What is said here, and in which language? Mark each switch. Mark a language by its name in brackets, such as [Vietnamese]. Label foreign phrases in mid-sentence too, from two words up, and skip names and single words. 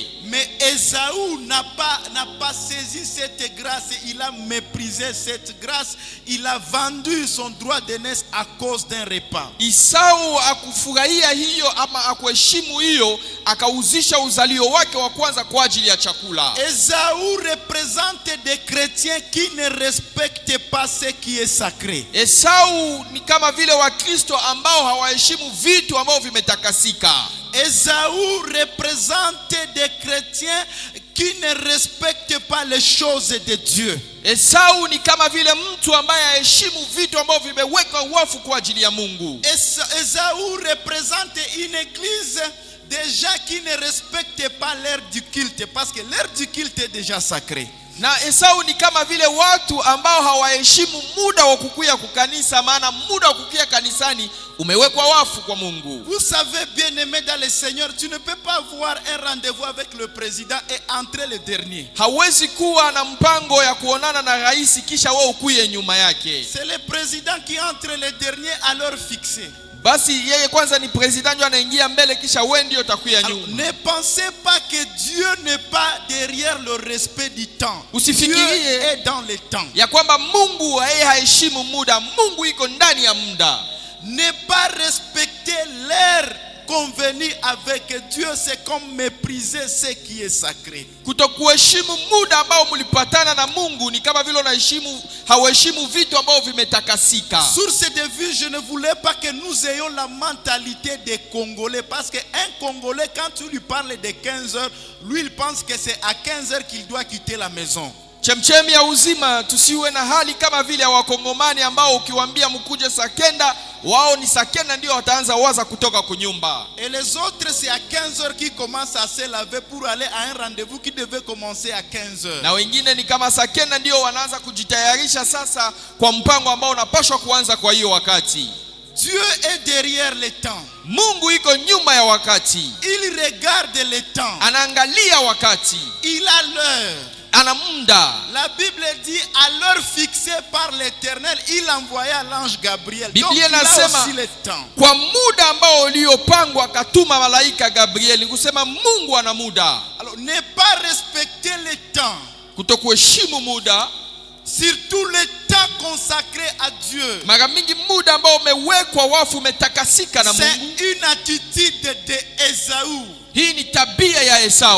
[French] Mais Ésaü n'a pas saisi cette grâce, il a méprisé cette grâce, il a vendu son droit d'aînesse à cause d'un repas. [Swahili] Esau akufurahia hiyo ama akuheshimu hiyo, akauzisha uzalio wake wa kwanza kwa ajili ya chakula. [French] Ésaü représente des chrétiens qui ne respectent pas ce qui est sacré. [Swahili] Esau ni kama vile Wakristo ambao hawaheshimu vitu ambao vimetakasika. [French] Ésaü représente des chrétiens qui ne respectent pas les choses de Dieu. [Swahili] Esau ni kama vile mtu ambaye haheshimu vitu ambavyo vimewekwa wafu kwa ajili ya Mungu. [French] Ésaü représente une église des gens qui ne respectent pas l'heure du culte parce que l'heure du culte est déjà sacrée. [Swahili] Na Esau ni kama vile watu ambao hawaheshimu muda wa kukuja kukanisa, maana muda wa kukuja kanisani umewekwa wafu kwa Mungu. [French] Vous savez, bien-aimé dans le Seigneur, tu ne peux pas avoir un rendez-vous avec le président et entrer le dernier. [Swahili] Hawezi kuwa na mpango ya kuonana na rais kisha wewe ukuye nyuma yake. [French] C'est le président qui entre le dernier à l'heure fixée. [Swahili] Basi yeye kwanza ni president ndio anaingia mbele kisha wewe ndio utakuya nyuma. [French] Ne pensez pas que Dieu n'est pas derrière le respect du temps. [Swahili] Usifikirie [French] Dieu est dans le temps. [Swahili] ya kwamba Mungu yeye haheshimu muda. Mungu iko ndani ya muda. [French] Ne pas respecter l'heure convenue avec Dieu, c'est comme mépriser ce qui est sacré. [Swahili] Kutokuheshimu muda ambao mlipatana na Mungu ni kama vile hauheshimu vitu ambao vimetakasika. [French] Sur cette vue, je ne voulais pas que nous ayons la mentalité des Congolais, parce qu'un Congolais, quand tu lui parles de 15 heures, lui il pense que c'est à 15 heures qu'il doit quitter la maison. [Swahili] Chemchemi ya uzima, tusiwe na hali kama vile ya Wakongomani ambao ukiwaambia mkuje saa kenda, wao ni saa kenda ndio wataanza waza kutoka kunyumba. [French] Et les autres, c'est à 15 heures qu'ils commencent à se laver pour aller à un rendez-vous qui devait commencer à 15 heures. [Swahili] Na wengine ni kama saa kenda ndio wanaanza kujitayarisha sasa kwa mpango ambao unapaswa kuanza kwa hiyo wakati. [French] Dieu est derrière le temps. [Swahili] Mungu iko nyuma ya wakati. [French] Il regarde le temps. [Swahili] Anaangalia wakati. [French] Il a l'heure. [Swahili] Ana muda. [French] La Bible dit à l'heure fixée par l'Éternel, il envoya l'ange Gabriel. Donc [Swahili] Biblia [French] il a [Swahili] inasema [French] aussi le temps. [Swahili] kwa muda ambao uliopangwa akatuma malaika Gabriel. Kusema Mungu ana muda. [French] Alors ne pas respecter le temps. [Swahili] Kutokuheshimu muda, [French] surtout le temps consacré à Dieu. [Swahili] mara mingi muda ambao umewekwa wafu umetakasika na Mungu. [French] C'est une attitude de Ésaü. [Swahili] Hii ni tabia ya Esau.